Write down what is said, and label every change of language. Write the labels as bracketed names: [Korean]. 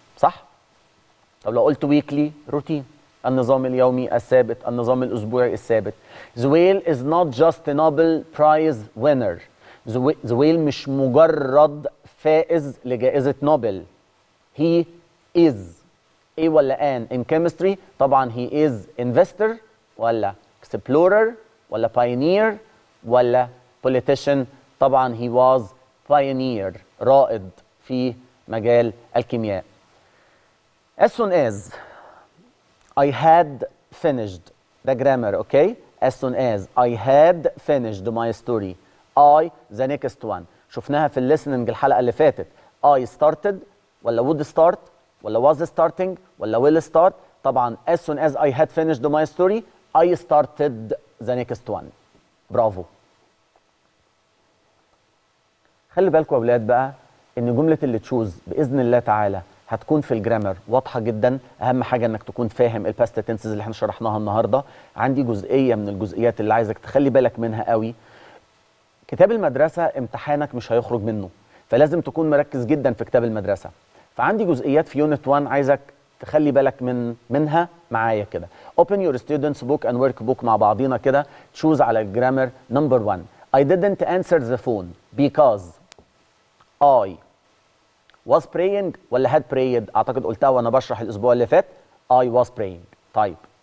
[Arabic] صح؟ طب لو قلت [English] weekly routine، [Arabic] النظام اليومي الثابت، النظام الأسبوعي الثابت. [English] Zewail is not just a Nobel Prize winner. [Arabic] زويل مش مجرد فائز لجائزة نوبل. [English] He is ايه ولا ان in chemistry؟ طبعا he is investor ولا explorer ولا pioneer ولا politician؟ طبعا he was pioneer، [Arabic] رائد في مجال الكيمياء. [English] As soon as I had finished the grammar. Okay. As soon as I had finished my story I the next one. [Arabic] شفناها في الليسننج الحلقة اللي فاتت. [English] I started ولا would start ولا was starting ولا will start؟ طبعا as soon as I had finished my story I started the next one. [Arabic] برافو. خلي بالكم يا اولاد بقى ان جمله اللي تشوز باذن الله تعالى هتكون في الجرامر واضحه جدا. اهم حاجه انك تكون فاهم الباست تنسز اللي احنا شرحناها النهارده. عندي جزئيه من الجزئيات اللي عايزك تخلي بالك منها قوي. كتاب المدرسه امتحانك مش هيخرج منه، فلازم تكون مركز جدا في كتاب المدرسه. فعندي جزئيات في يونت 1 عايزك تخلي بالك منها معايا كده. [English] Open your students book and work book [Arabic] مع بعضينا كده. تشوز على الجرامر. نمبر 1. [English] I didn't answer the phone because I was praying ولا had prayed؟ [Arabic] اعتقد قلتها وانا بشرح الاسبوع اللي فات. [English] I was praying. طيب.